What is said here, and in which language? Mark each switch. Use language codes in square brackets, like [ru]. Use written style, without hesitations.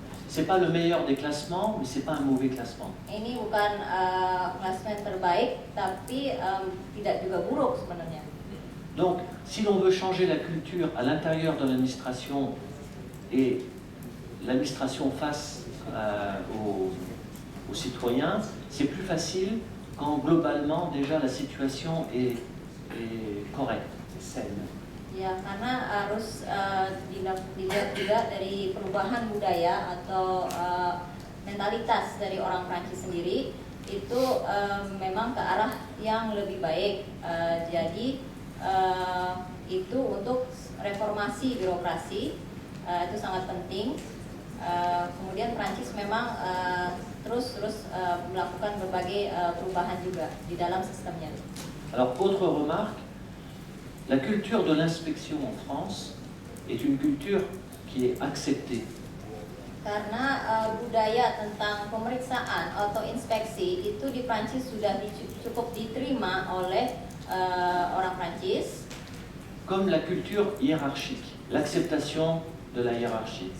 [fr] C'est pas le meilleur des classements, mais c'est pas un mauvais classement. [id] Ini bukan klasemen terbaik tapi tidak juga buruk sebenarnya. [fr] Donc, si l'on veut changer la culture à l'intérieur de l'administration et l'administration face aux citoyens, c'est plus facile quand globalement déjà la situation est correcte, saine. [id] Ya, karena harus dilihat juga dari perubahan budaya atau mentalitas dari orang Prancis sendiri itu memang ke arah yang lebih baik. Jadi itu untuk reformasi birokrasi itu sangat penting. Kemudian Prancis memang terus melakukan berbagai perubahan juga di dalam sistemnya. [fr] Alors, autre remarque, la culture de l'inspection en France est une culture qui est acceptée. [id] Karena budaya tentang pemeriksaan atau inspeksi itu di Prancis sudah cukup diterima oleh orang Prancis. [fr] Comme la culture hiérarchique, l'acceptation de la hiérarchie.